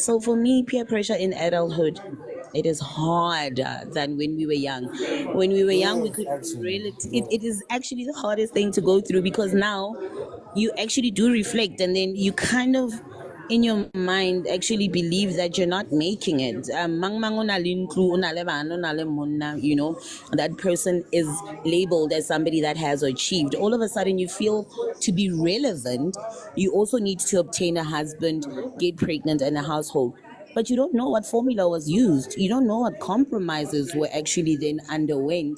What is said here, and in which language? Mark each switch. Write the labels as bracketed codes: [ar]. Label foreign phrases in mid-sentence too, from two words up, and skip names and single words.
[en] So for me, peer pressure in adulthood, it is harder than when we were young. When we were young, we Yes, could actually. relate. Yeah. It is actually the hardest thing to go through because now you actually do reflect and then you kind of in your mind actually believe that you're not making it. [tn] Mang mang o na le ntlo, o na le bana, o na le monna, [en] you know, that person is labeled as somebody that has achieved. All of a sudden, you feel to be relevant, you also need to obtain a husband, get pregnant, and a household. But you don't know what formula was used. You don't know what compromises were actually then underwent.